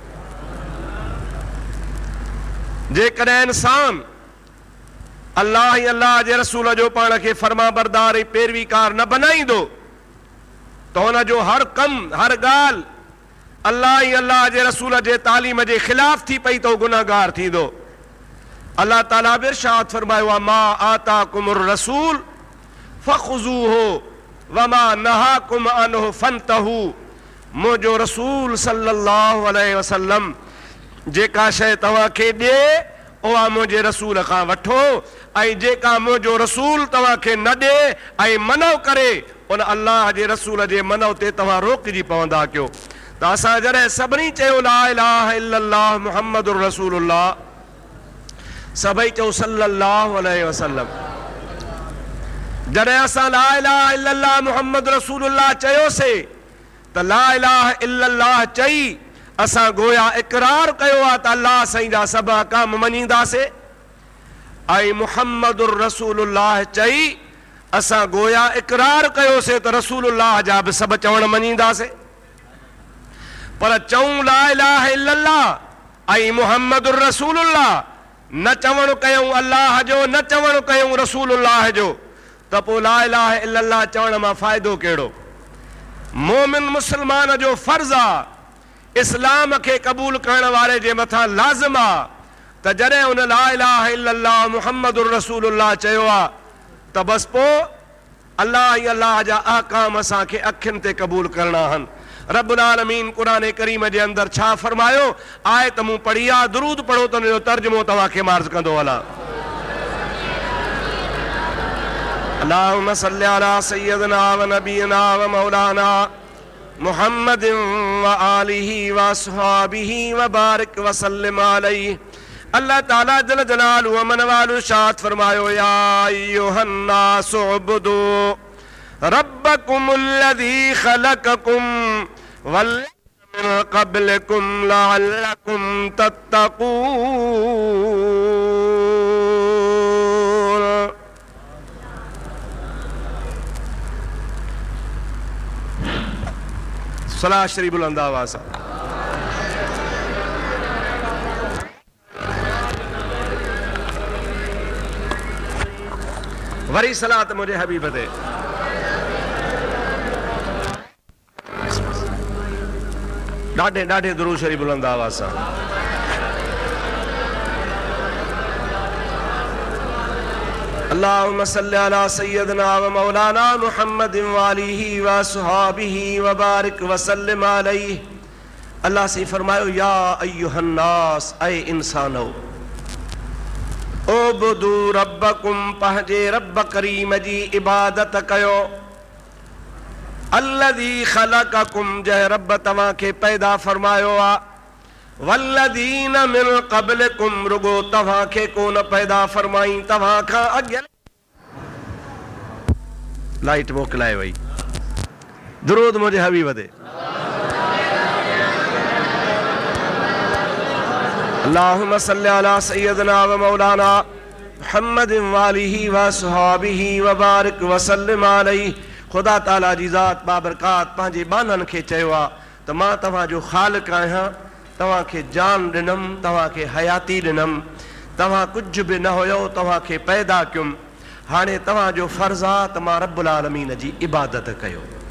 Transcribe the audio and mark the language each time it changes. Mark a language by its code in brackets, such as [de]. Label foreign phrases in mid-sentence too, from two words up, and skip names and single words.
[sd] जेकॾहिं इंसान अल्लाह ऐं अल्लाह जे रसूल जो पाण खे फर्मा बरदार ऐं पैरवीकार न बनाईंदो त हुन जो हर कमु हर ॻाल्हि अल्लाह ऐं अल्लाह जे रसूल जे तालीम जे ख़िलाफ़ थी पई त गुनाहगार थींदो। अल्लाह ताला बि इरशाद फरमायो आहे, [ar] ما آتاكم الرسول فخذوه وما نهاكم عنه فانتهوا. [sd] मुंहिंजो रसूल [ar] صلى الله عليه وسلم [sd] जेका शइ तव्हांखे ॾिए उहा मुंहिंजे रसूल खां वठो, ऐं जेका मुंहिंजो रसूल तव्हांखे न ॾिए ऐं मनो करे उन अल्लाह जे रसूल जे मनो ते तव्हां रोकिजी पवंदा कयो। त असां जॾहिं सभिनी चयो [ar] لا إله إلا الله محمد رسول الله, [sd] सभई चयो [ar] صلى الله عليه وسلم. [sd] जॾहिं असां [ar] لا إله إلا الله محمد رسول الله [sd] चयोसीं त [ar] لا إله إلا الله [sd] चई असां गोया इक़रार कयो आहे त अल्लाह साईं जा सभु अहकाम मञींदासीं, ऐं [ar] محمد رسول الله [sd] चई असां गोया इक़रार कयोसीं त रसूलुल्लाह जा बि सभु चवण मञींदासीं। पर चऊं [ar] لا إله إلا الله [sd] ऐं [ar] محمد رسول الله, [sd] न चवणु कयूं अल्लाह जो, न चवणु कयूं रसूलुल्लाह जो, त पोइ [ar] لا إله إلا الله [sd] चवण मां फ़ाइदो कहिड़ो। मोमिन मुस्लमान जो फर्ज़ आहे, इस्लाम खे क़बूल करण वारे जे मथां लाज़िम आहे त जॾहिं उन [ar] لا إله إلا الله محمد رسول الله [sd] चयो आहे त बसि पोइ अल्लाह ऐं अल्लाह जा अहकाम असांखे अखियुनि ते क़बूल करणा आहिनि। [ar] رب العالمين القرآن الكريم [sd] जे अंदरि छा फरमायो, आयत मूं पढ़ी आहे, दुरूद पढ़ो त उनजो तर्जुमो तव्हांखे मार्ज़ कंदो हलां। [ar] اللهم صل على سيدنا ونبينا ومولانا محمد وآله وأصحابه وبارك وسلم عليه. الله تعالى جل جلاله وعم نواله [sd] इरशाद फरमायो, [ar] يا أيها الناس اعبدوا ربكم الذي خلقكم والذين من قبلكم لعلكم تتقون. [sd] सलाह शरीफ बुलंद आवाज़ सां। वरी सलात मुझे हबीब दे। ॾाढे ॾाढे दुरूद शरीफ बुलंद आवाज़ सां। [ar] اللهم صل على سيدنا ومولانا محمد وآله وأصحابه وبارك وسلم عليه. [sd] अल्लाह से फरमायो, [ar] يا أيها الناس, [sd] ऐ इंसानो, [ar] اعبدوا ربكم, [sd] पंहिंजे रब करीम जी इबादत कयो। [ar] الذي خلقكم, [sd] जंहिं रब तव्हांखे पैदा फरमायो आहे। [ar] والذين من قبلكم, [sd] रुगो तव्हांखे कोन पैदा फरमाई, तव्हां खां अॻु। लाइट मोकिलाए वई। दुरूद मुंहिंजे हबीब ते। [ar] اللهم صل على سيدنا ومولانا محمد وآله وأصحابه وبارك وسلم عليه. [sd] खुदा ताला जी ज़ात बाबरकात पंहिंजे बाननि खे चयो आहे त मां तव्हांजो ख़ालिक़ आहियां, तव्हांखे जान ॾिनमि, तव्हांखे हयाती ॾिनमि, तव्हां कुझु बि न हुयो, तव्हांखे पैदा कयुमि। हाणे तव्हांजो फ़र्ज़ु आहे त मां [ar] رب العالمين [sd] जी इबादत कयो।